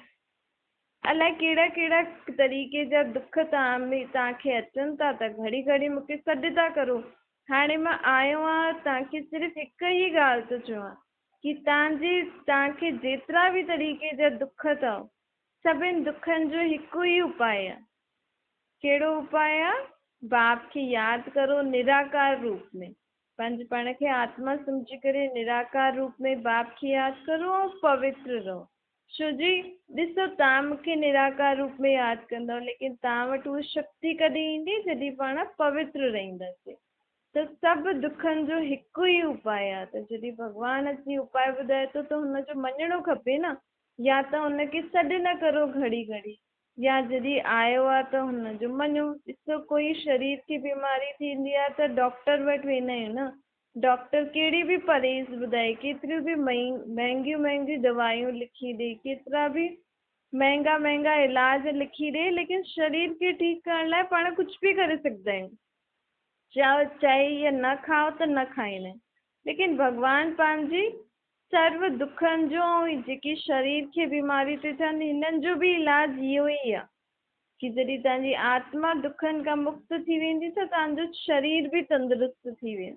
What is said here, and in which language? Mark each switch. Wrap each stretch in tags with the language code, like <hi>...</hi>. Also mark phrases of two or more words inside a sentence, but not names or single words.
<sd>अलाए कहिड़ा कहिड़ा तरीक़े जा दुख तव्हांखे अचनि था, त घड़ी घड़ी मूंखे सॾु था करो। हाणे मां आयो आहियां तव्हांखे सिर्फ़ु हिकु ई ॻाल्हि थो चवां कि तव्हांखे जेतिरा बि तरीक़े जा दुख अथव, सभिनि दुखनि जो हिकु ई उपाय आहे। कहिड़ो उपाय आहे? बाप खे यादि करो निराकार रूप में, पंहिंजे पाण खे आत्मा सम्झी करे निराकार रूप में बाप खे यादि करो ऐं पवित्र रहो। छो जी ॾिसो, तव्हां मूंखे निराकार रूप में यादि कंदव, लेकिन तव्हां वटि उहा शक्ति कॾहिं ईंदी? जॾहिं पाण पवित्र रहंदासीं। त सभु दुखनि जो हिकु ई उपाय आहे। त जॾहिं भॻवानु अची उपाय ॿुधाए थो त हुनजो मञिणो खपे न। या त हुनखे सॾु न करो घड़ी घड़ी, या जॾहिं आयो आहे त हुनजो मञो। ॾिसो, कोई शरीर की बीमारी थींदी आहे त डॉक्टर वटि वेंदा आहियूं न। डॉक्टर कहिड़ी बि परहेज़ ॿुधाए, केतिरियूं बि महांगियूं महांगियूं दवाइयूं लिखी ॾे, केतिरा बि महांगा महांगा इलाज लिखी ॾे, लेकिन शरीर खे ठीकु करण लाइ पाण कुझु बि करे सघंदा आहियूं। चाहे इहे न खाओ त न खाईंदा आहिनि, लेकिन भॻवानु पंहिंजी सर्व दुखनि जो ऐं जेकी शरीर खे बीमारियूं थी थियनि, हिननि जो बि इलाज इहो ई आहे कि जॾहिं तव्हांजी आत्मा दुखनि खां मुक्त थी वेंदी त तव्हांजो शरीर बि तंदुरुस्त थी वेंदो।</sd>